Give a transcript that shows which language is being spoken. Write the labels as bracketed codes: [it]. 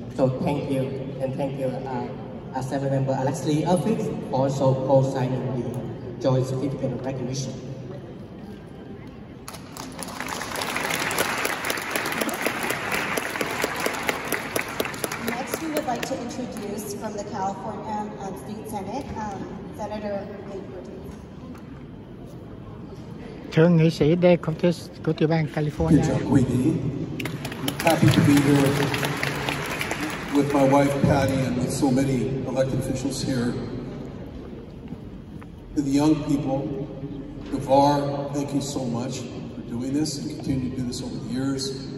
[en] So thank you, and thank you, Assembly Member Alex Lee office for also co-signing the joint certificate of recognition. Next, we would like to introduce from the California State Senate, Senator Lê [vi] Thượng nghị sĩ Dave Cortez của tiểu bang California. [en] Happy to be here with my wife Patty and with so many elected officials here. To the young people, Gavar, thank you so much for doing this and continue to do this over the years.